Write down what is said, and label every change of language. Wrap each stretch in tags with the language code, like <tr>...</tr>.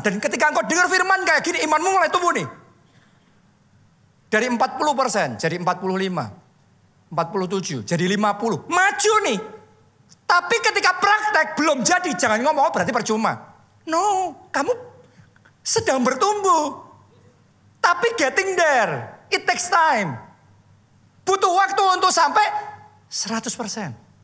<id>Dan ketika engkau dengar firman kayak gini, imanmu mulai tumbuh nih. Dari 40% jadi 45, 47, jadi 50. Maju nih. Tapi ketika praktek belum jadi, jangan ngomong berarti percuma. No, kamu sedang bertumbuh.</id> <en>Tapi getting there, it takes time.</en> <id>Butuh waktu untuk sampai 100%.</id>